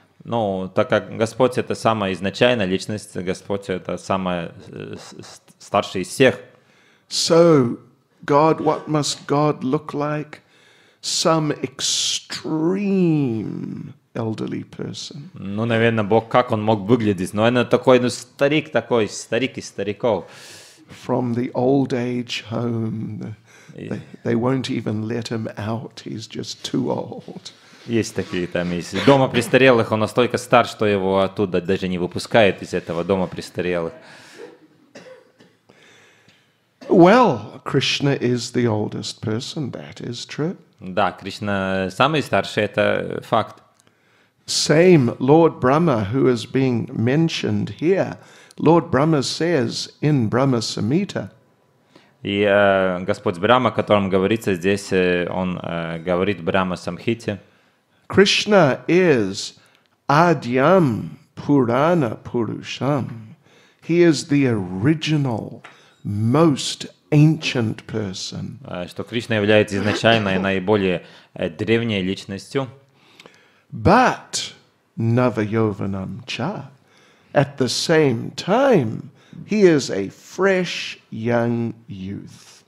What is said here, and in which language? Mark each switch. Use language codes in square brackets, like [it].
[ru] Ну, так как Господь это самая изначальная личность, Господь это самая старшая из всех. [en] So, God, what must God look like? Some extreme elderly person. [ru] Ну, наверное, Бог, как он мог выглядеть? Ну, он такой, старик такой, старик из стариков. [en] From the old age home, they won't even let him out. He's just too old. [ru] Есть такие там, есть. Дома престарелых, он настолько стар, что его оттуда даже не выпускают из этого дома престарелых. [en] Well, Krishna is the oldest person, that is true. [ru] Да, Кришна самый старший, это факт. [en] Same Lord Brahma who is being mentioned here. Lord Brahma says in Brahma Samhita. [ru] И Господь Брахма, о котором говорится здесь, он говорит в Брахма Самхите. [sa] Krishna is Adyam Purana Purusham. [en] He is the original, most ancient person. [ru] Что Кришна является изначальной, наиболее древней личностью. [sa] But Navayovanam Cha. [en] At the same time, he is a fresh young youth.